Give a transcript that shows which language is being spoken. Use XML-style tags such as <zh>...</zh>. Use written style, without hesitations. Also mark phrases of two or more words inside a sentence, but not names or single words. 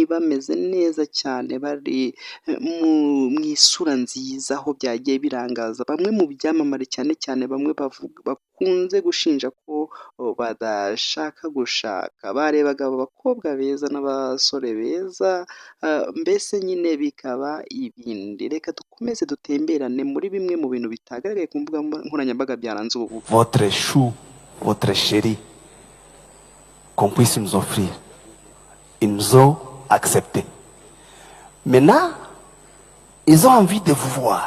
<rw>bameze neza cyane, bari mu isura nziza, aho byagiye birangaza bamwe mu byamamare cyane cyane bamwe bakunze gushinja ko badashaka gushaka. Barebaga abakobwa beza n'abasore beza, mbese nyine bikaba ibindi. Reka dukomeze dutemberane muri bimwe mu bintu bitagaragaye ku mbuga nkoranyambaga byaranze ubu bukwe.</rw> <fr>Votre chou, votre chéri, qu'on puisse nous offrir. Ils nous ont accepté. Maintenant, ils ont envie de vous voir.</fr>